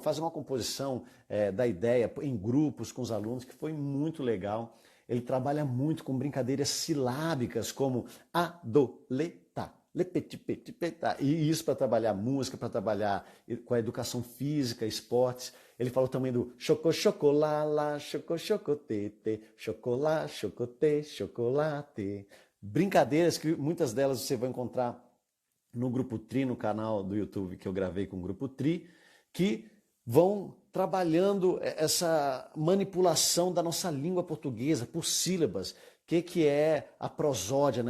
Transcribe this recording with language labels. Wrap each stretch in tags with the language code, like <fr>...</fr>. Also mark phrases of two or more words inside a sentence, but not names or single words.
<pt>Fazer uma composição da ideia em grupos com os alunos, que foi muito legal. Ele trabalha muito com brincadeiras silábicas, como a, do, le, tá. E isso para trabalhar música, para trabalhar com a educação física, esportes. Ele falou também do chocolá, chocotete, chocolá, chocote, chocolate. Brincadeiras que muitas delas você vai encontrar no Grupo Tri, no canal do YouTube que eu gravei com o Grupo Tri, que vão trabalhando essa manipulação da nossa língua portuguesa por sílabas. O que é a prosódia, né?</pt>